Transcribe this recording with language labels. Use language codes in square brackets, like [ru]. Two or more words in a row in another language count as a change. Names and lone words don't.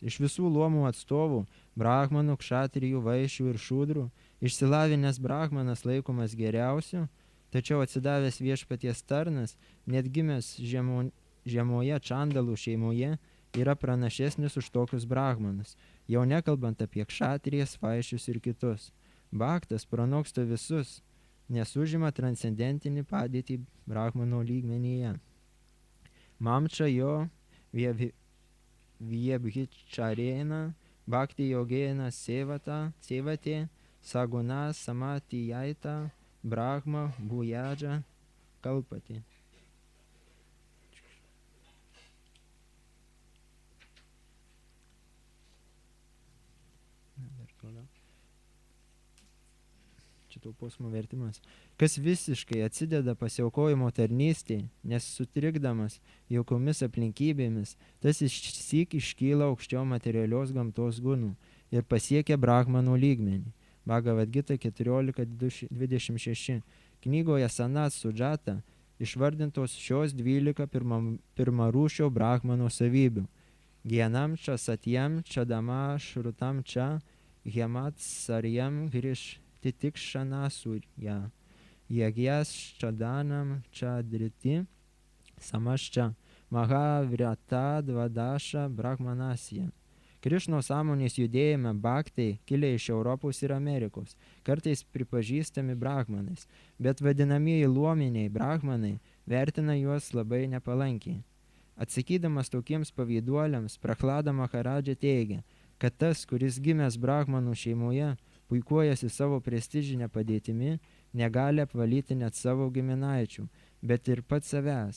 [lt] Iš visų luomų atstovų, brahmanų, kšatrijų, vaišių ir šūdrų, išsilavinęs brahmanas laikomas geriausiu, tačiau atsidavęs viešpaties tarnas, net gimęs žemoje čandalų šeimoje, yra pranašesnis už tokius brahmanus, jau nekalbant apie kšatrijas, vaišius ir kitus. Bhaktas pranoksta visus, nes užima transcendentinį padėtį brahmano lygmenyje. [sa] Mamča jo viebhičarena, bhakti jogena sevate, saguna samatijaita, brahma bhujadža kalpati. [lt] Šito posmo vertimas. Kas visiškai atsideda pasiaukojimo tarnystėje, nes sutrikdamas jokiomis aplinkybėmis, tas išsyk iškyla aukščiau materialios gamtos gunų ir pasiekia brahmanų lygmenį. Bhagavad Gita 14.26. Knygoje Sanat Sudžata išvardintos šios 12 pirmarūšio brahmano savybių. [sa] Gyanam ča satyam ča dama šrutam ča hemat saryam griš titikšana surya. Jagjas čadanam čadriti samašča mahavrata dvadaša brahmanasya. [lt] Krišnos sąmonės judėjime bhaktai kilę iš Europos ir Amerikos, kartais pripažįstami brahmanais, bet vadinamieji luominiai brahmanai vertina juos labai nepalankiai. Atsakydamas tokiems pavyduoliams, Prahlada Maharadža teigia, kad tas, kuris gimęs brahmanų šeimoje, puikuojasi savo prestižinę padėtimi, negali apvalyti net savo giminaičių, bet ir pats savęs.